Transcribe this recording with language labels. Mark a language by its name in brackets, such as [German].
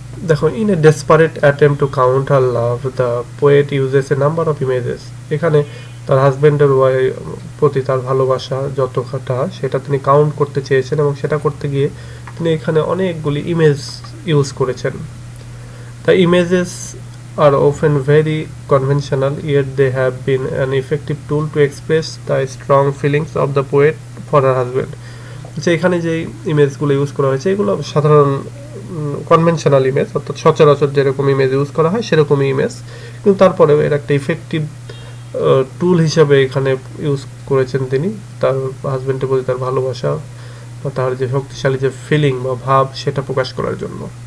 [English] দেখো, in a desperate attempt to count her love the poet uses a number of images. [Bangla] এখানে তার হাজব্যান্ডের প্রতি তার ভালোবাসা যতটা সেটা তিনি কাউন্ট করতে চেয়েছেন, এবং সেটা করতে গিয়ে তিনি এখানে অনেকগুলি ইমেজ ইউজ করেছেন। [English] The images are often very conventional, yet they have been an effective tool to express the strong feelings of the poet for her husband. [Bangla] আচ্ছা, এখানে যে ইমেজগুলো ইউজ করা হয়েছে এগুলো সাধারণ কনভেনশনাল ইমেজ, অর্থাৎ সচরাচর যেরকম ইমেজ ইউজ করা হয় সেরকমই ইমেজ, কিন্তু তারপরেও এর একটা ইফেক্টিভ টুল হিসাবে এখানে ইউজ করেছেন তিনি তার হাজব্যান্ডের প্রতি তার ভালোবাসা বা তার যে শক্তিশালী যে ফিলিং বা ভাব সেটা প্রকাশ করার জন্য।